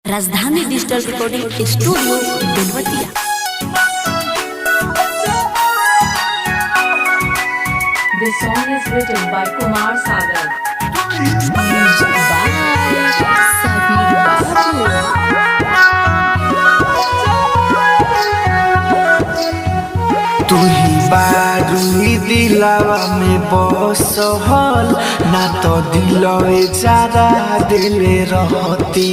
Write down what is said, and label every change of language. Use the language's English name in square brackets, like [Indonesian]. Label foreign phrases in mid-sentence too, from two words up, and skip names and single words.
[Bhojpuri] राजधानी डिजिटल रिकॉर्डिंग स्टूडियो बेलवतिया। [English] This song is written by Kumar Sagar. [Bhojpuri] तू ही बारूई दिलावा में बसहल ना तो दिलवे जरा दिले रहती।